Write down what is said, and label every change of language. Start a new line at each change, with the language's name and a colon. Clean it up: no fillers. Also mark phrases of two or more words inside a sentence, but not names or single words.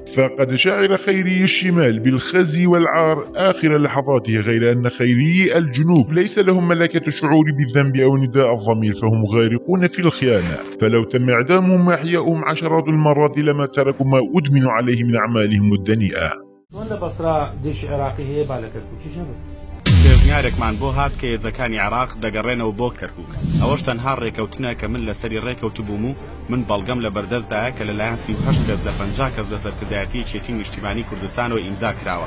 Arabic: فقد شعر خيري الشمال بالخزي والعار آخر لحظاته، غير أن خيري الجنوب ليس لهم ملكة الشعور بالذنب أو نداء الضمير، فهم غارقون في الخيانة. فلو تم إعدامهم وإحياؤهم عشرات المرات لما تركوا ما أدمنوا عليه من أعمالهم الدنيئة.
Central Kurdish: پێویارێکمان بۆ هات کە هێزەکانی عێراق دەگەڕێنەوە بۆ کەرکووک. ئەوەش تەنها ڕێکەوتنە کە من لەسەری ڕێکەوت بووم و من بەڵگەم لە بەردەستدایە کە لەلایەن 38 کەس لە 50 کەس لە سەرکردایەتی یەکێتی نیشتیمانی کوردستانەوە ئیمزا کراوە.